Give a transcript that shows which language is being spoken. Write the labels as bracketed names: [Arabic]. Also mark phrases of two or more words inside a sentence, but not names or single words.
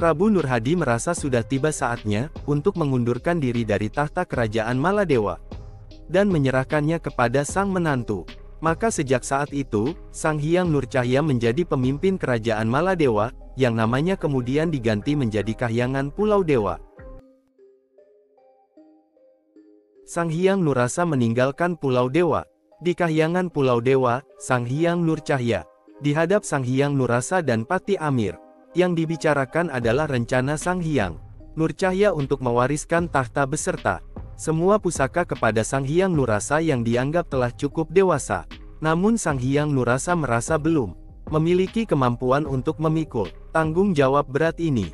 [Indonesian] Prabu Nur Hadi merasa sudah tiba saatnya untuk mengundurkan diri dari tahta kerajaan Maladewa dan menyerahkannya kepada sang menantu. Maka sejak saat itu, Sang Hyang Nurcahya menjadi pemimpin kerajaan Maladewa, yang namanya kemudian diganti menjadi Kahyangan Pulau Dewa. Sang Hyang Nurrasa meninggalkan Pulau Dewa. Di Kahyangan Pulau Dewa, Sang Hyang Nurcahya dihadap Sang Hyang Nurrasa dan Pati Amir. Yang dibicarakan adalah rencana Sang Hyang Nurcahya untuk mewariskan tahta beserta semua pusaka kepada Sang Hyang Nurrasa yang dianggap telah cukup dewasa. Namun Sang Hyang Nurrasa merasa belum memiliki kemampuan untuk memikul tanggung jawab berat ini.